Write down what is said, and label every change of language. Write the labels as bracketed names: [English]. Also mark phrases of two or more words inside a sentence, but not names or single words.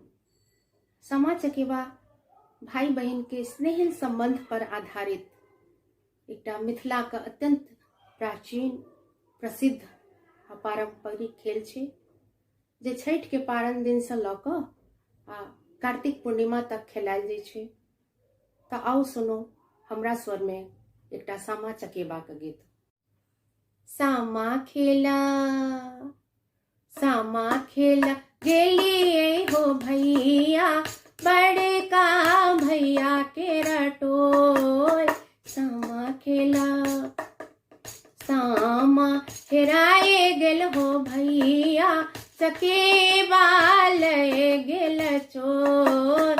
[Maithili] सामा चकेवा भाई बहन के स्नेहिल संबंध पर आधारित एकटा मिथिला के अत्यंत प्राचीन प्रसिद्ध आ पारंपरिक खेल छै, जे छठ के पारण दिन से लऽ कऽ आ कार्तिक पूर्णिमा तक खेलायल जाइ छै। तऽ आओ सुनो हमरा स्वर में एकटा सामा चकेवा के गीत। सामा खेला गेलिए हो भैया, बड़का भैया के रटोल। सामा खेला सामा हेराए गेल हो भैया, चकेवा लए गेल चोर।